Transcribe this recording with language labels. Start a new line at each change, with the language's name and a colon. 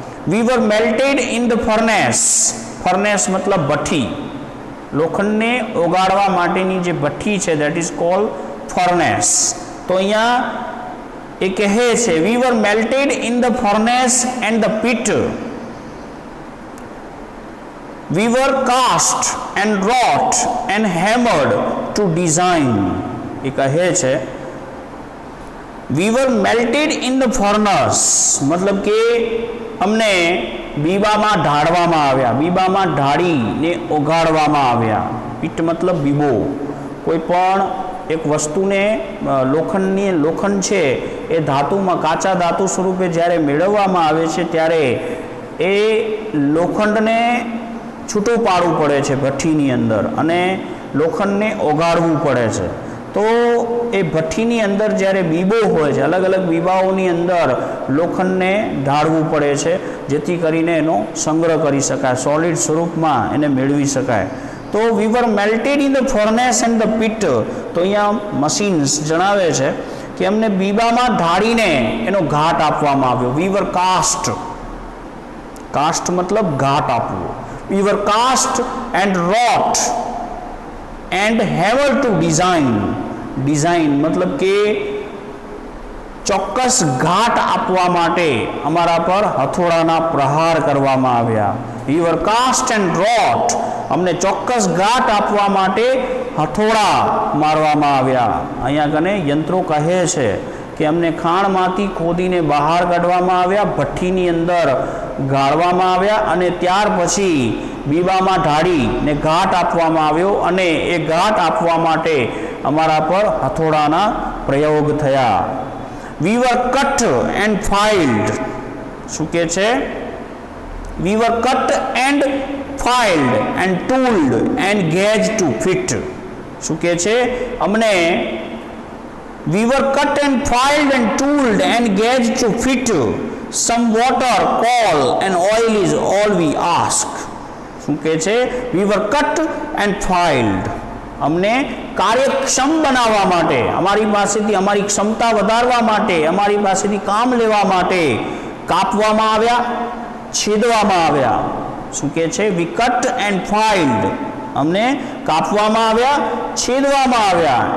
English: We were melted in the furnace.
Gujarati: Furnace મતલબ ભઠ્ઠી. લોખંડને ઓગાળવા માટેની જે ભઠ્ઠી છે
English: That is called furnace.
Gujarati: તો અહીંયા એ કહે છે
English: We were melted in the furnace and the pit. We were cast and wrought and hammered to design.
Gujarati: એ કહે છે
English: we were melted in the furnace,
Gujarati: મતલબ કે અમને બીબામાં ઢાળવામાં આવ્યા, બીબામાં ઢાળીને ઓગાળવામાં આવ્યા. પીટ મતલબ બીબો. કોઈ પણ એક વસ્તુને લોખંડ છે એ ધાતુમાં કાચા ધાતુ સ્વરૂપે જ્યારે મેળવવામાં આવે છે ત્યારે એ લોખંડને છૂટું પાડવું પડે છે ભઠ્ઠીની અંદર અને લોખંડને ઓગાળવું પડે છે. તો એ ભઠ્ઠીની અંદર જ્યારે બીબો હોય છે, અલગ અલગ બીબાઓની અંદર લોખંડને ઢાળવું પડે છે જેથી કરીને એનો સંગ્રહ કરી શકાય, સોલિડ સ્વરૂપમાં એને મેળવી શકાય. તો
English: We were melted in the furnace and the pit.
Gujarati: તો અહીંયા મશીન્સ જણાવે છે કે અમને બીબામાં ઢાળીને એનો ઘાટ આપવામાં આવ્યો.
English: We were cast.
Gujarati: કાસ્ટ મતલબ ઘાટ આપવું.
English: We were cast and wrought and hammered to design.
Gujarati: મતલબ કે ચોક્કસ ઘાટ આપવા માટે અમારા પર હથોડાના પ્રહાર કરવામાં આવ્યા.
English: We were cast and wrought.
Gujarati: અમને ચોક્કસ ઘાટ આપવા માટે હથોડા મારવામાં આવ્યા. અહીંયા કને યંત્રો કહે છે કે અમને ખાણમાંથી ખોદીને બહાર કાઢવામાં આવ્યા, ભઠ્ઠીની અંદર ગાળવામાં આવ્યા અને ત્યાર પછી બીબામાં ઢાળીને ઘાટ આપવામાં આવ્યો અને એ ઘાટ આપવા માટે અમારા પર હથોડાના પ્રયોગ થયા.
English: We were cut and filed.
Gujarati: શું કહે છે?
English: We were cut and filed and tooled and gauge to fit.
Gujarati: શું કહે છે? અમને
English: we were cut and filed and tooled and gauged to fit. Some water, coal and oil is all we ask.
Gujarati: શું કહે છે?
English: we were cut and filed.
Gujarati: અમને કાર્યક્ષમ બનાવવા માટે, અમારી પાસેથી અમારી ક્ષમતા વધારવા માટે, અમારી પાસેથી કામ લેવા માટે કાપવામાં આવ્યા, છેદવામાં આવ્યા. શું કહે છે?
English: we cut and filed.
Gujarati: અમને કાપવામાં આવ્યા, છેદવામાં આવ્યા.